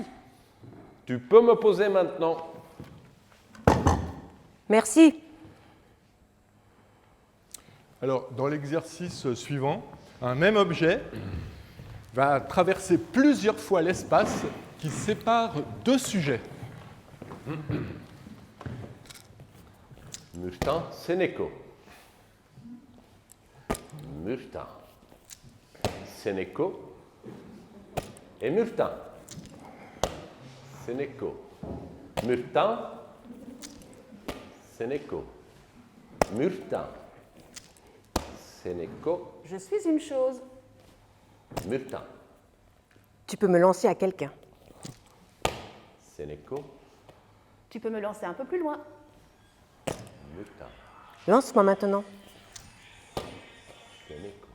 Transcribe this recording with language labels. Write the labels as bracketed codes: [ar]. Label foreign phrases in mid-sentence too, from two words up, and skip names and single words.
[fr] Tu peux me poser maintenant. Merci. Alors, dans l'exercice suivant, un même objet va traverser plusieurs fois l'espace qui sépare deux sujets. Murtin, Sénéco. Murtin. Sénéco. Et Murtin. Sénéco. Murtin. Sénéco. Murtin. Sénéco. Je suis une chose. Murtin. Tu peux me lancer à quelqu'un. Sénéco. Tu peux me lancer un peu plus loin. Murtin. Lance-moi maintenant. Sénéco.